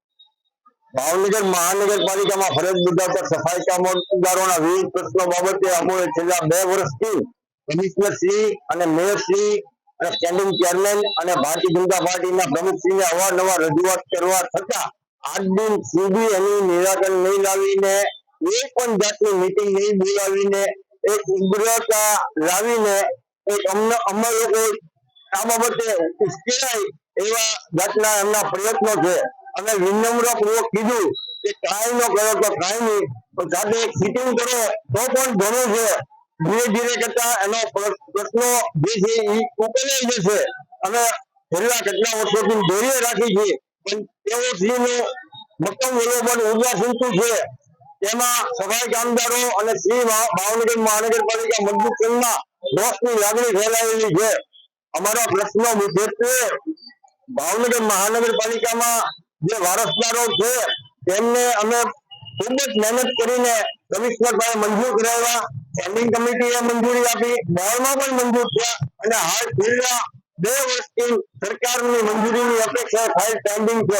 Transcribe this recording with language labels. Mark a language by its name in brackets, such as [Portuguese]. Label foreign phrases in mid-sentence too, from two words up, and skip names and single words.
[Gujarati] ભાવનગર મહાનગરપાલિકા માં ફરજ બજાવતા સફાઈ કામદારો વિવિધ પ્રશ્નો બાબતે અમોએ છેલ્લા 2 વર્ષથી કમિશ્નર શ્રી ઔર મેયર શ્રી ઔર [English] standing chairman [Gujarati] ઔર ભારતીય જનતા પાર્ટી પ્રમુખ શ્રી ને અવારનવાર રજૂઆત કરવા છતાં આજ દિન સુધી એનુ નિરાકરણ નહીં લાવીને એક પણ જાતની મીટિંગ નહીં બોલાવીને એક ઉગ્રતા લાવીને એક અમર લોગ આ બાબતે ઉશ્કેરાય એવા જાતના એમના પ્રયત્નો છે। અમે વિનમ્રપૂર્વક કીધું કે કાઈ ન કરો તો કાઈ નહીં, પણ સાથે એક મીટિંગ કરો તો પણ ઘણું છે। ધીરે ધીરે કરતા એનો પ્રશ્નો જે છે ઈ ઉકેલાઈ જશે। અમે છેલ્લા કેટલા વર્ષોથી ધૈર્ય રાખી છે, પણ તેઓ શ્રીનું મક્કમ વલોબન ઉર્જા સૂચતું છે। તેમાં સફાઈ કામદારો અને શ્રી ભાવનગર મહાનગરપાલિકા મજદૂર સંઘમાં રોષની લાગણી ફેલાયેલી છે। અમારો પ્રશ્ન મુખ્યત્વે ભાવનગર મહાનગરપાલિકામાં જે વારસદારો છે તેમને અમે ખૂબ જ મહેનત કરીને કમિશનર પાસે મંજૂર કરાવ્યા, [English] standing committee [Gujarati] મંજૂરી આપી, બોર્ડમાં પણ મંજૂર થયા અને હાલ છેલ્લા 2 વર્ષથી સરકારની મંજૂરીની અપેક્ષા [English] file pending [Gujarati] છે।